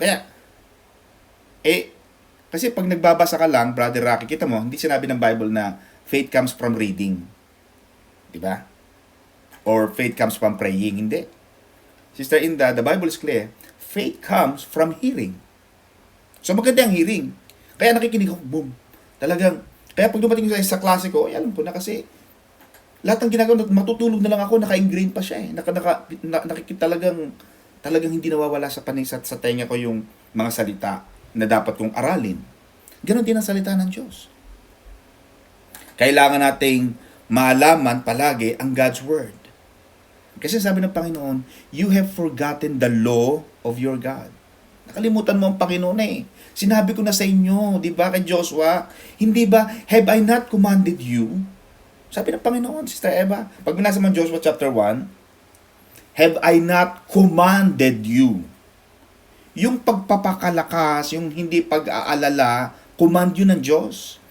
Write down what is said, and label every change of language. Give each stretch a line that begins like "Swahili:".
Filipino: Kaya, kasi pag nagbabasa ka lang, Brother Rocky, kita mo, hindi sinabi ng Bible na
English: faith comes from reading.
Filipino: Di ba?
English: Or faith comes from praying. Hindi. Sister Inda, the Bible is clear. Faith comes from hearing.
Filipino: So maganda ang hearing. Kaya nakikinig ako, boom. Talagang, kaya pag dumating sa klase ko, alam ko na kasi, lahat ng ginagawa, matutulog na lang ako, naka-ingrain pa siya eh. Nakikita talagang hindi nawawala sa panisat sa tenga ko yung mga salita na dapat kong aralin. Ganon din ang salita ng Diyos. Kailangan nating malaman palagi ang God's Word. Kasi sabi ng Panginoon,
English: you have forgotten the law of your God.
Filipino: Nakalimutan mo ang Panginoon eh. Sinabi ko na sa inyo, di ba, kay Joshua, hindi ba,
English: have I not commanded you?
Filipino: Sabi ng Panginoon, Sister Eva, pag binasa mo Joshua chapter 1,
English: have I not commanded you?
Filipino: Yung pagpapakalakas, yung hindi pag-aalala, command yun ng Diyos.